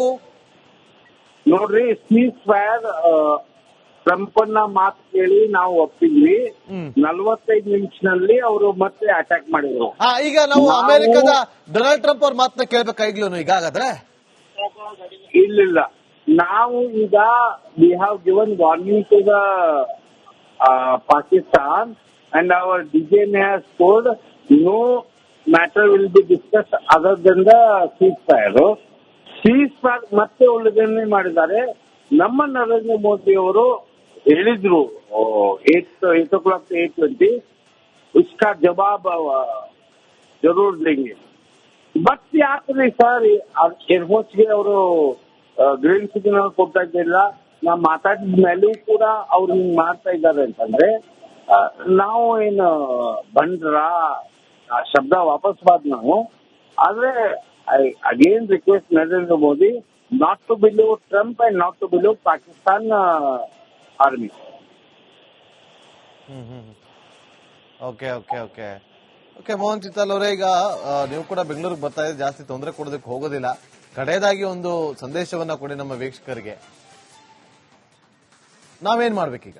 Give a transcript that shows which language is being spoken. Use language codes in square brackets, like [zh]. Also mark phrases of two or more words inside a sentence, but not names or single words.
[kn] ನೋಡ್ರಿ, [en] cease fire [kn] ಟ್ರಂಪನ್ನ ಮಾತು ಕೇಳಿ ನಾವು ಒಪ್ಪಿದ್ವಿ. 45 ನಿಮಿಷದಲ್ಲಿ ಅವರು ಮತ್ತೆ ಅಟ್ಯಾಕ್ ಮಾಡಿದ್ರು. ಈಗ ನಾವು ಅಮೆರಿಕದ ಡೊನಾಲ್ಡ್ ಟ್ರಂಪ್ ಅವ್ರ ಮಾತನ್ನ ಕೇಳ್ಬೇಕಾ ಈಗ್ಲೂ? ಈಗ ಹಾಗಾದ್ರೆ ಇಲ್ಲ, ನಾವು ಈಗ [en] we have given warning to the Pakistan and our DGM has told no matter will be discuss other than the cease fire. cease fire [kn] ಮತ್ತೆ ಉಲ್ಲಂಘನೆ ಮಾಡಿದ್ದಾರೆ. ನಮ್ಮ ನರೇಂದ್ರ ಮೋದಿ ಅವರು ಹೇಳಿದ್ರು [en] 8 o'clock to 8:20 [hi] उसका जवाब जरूर देंगे. [kn] ಬಟ್ ಯಾಕ್ರಿ ಸರ್ ಏರ್ಫೋರ್ಸ್ಗೆ ಅವರು [en] green signal [kn] ಕೊಡ್ತಾ ಇದ್ದಿಲ್ಲ? ನಾವು ಮಾತಾಡಿದ ಮೇಲೂ ಕೂಡ ಅವ್ರು ಹಿಂಗ್ ಮಾಡ್ತಾ ಇದ್ದಾರೆ ಅಂತಂದ್ರೆ ನಾವು ಏನು ಬಂದ್ರ ಶಬ್ದ ವಾಪಸ್ ಬಾದ್ ನಾವು. [en] ಆದ್ರೆ I again request Narendra Modi not to below Trump and not to below Pakistan army. okay okay okay okay [kn] ಮೋಹನ್ ಚಿತ್ತಾಲ್ ಅವರೇ, ಈಗ ನೀವು ಕೂಡ ಬೆಂಗಳೂರಿಗೆ ಬರ್ತಾ ಇದ್ರೆ ಜಾಸ್ತಿ ತೊಂದರೆ ಕೊಡೋದಕ್ಕೆ ಹೋಗೋದಿಲ್ಲ. ಕಡೆಯದಾಗಿ ಒಂದು ಸಂದೇಶವನ್ನ ಕೊಡಿ ನಮ್ಮ ವೀಕ್ಷಕರಿಗೆ. ನಾವೇನ್ ಮಾಡ್ಬೇಕೀಗ?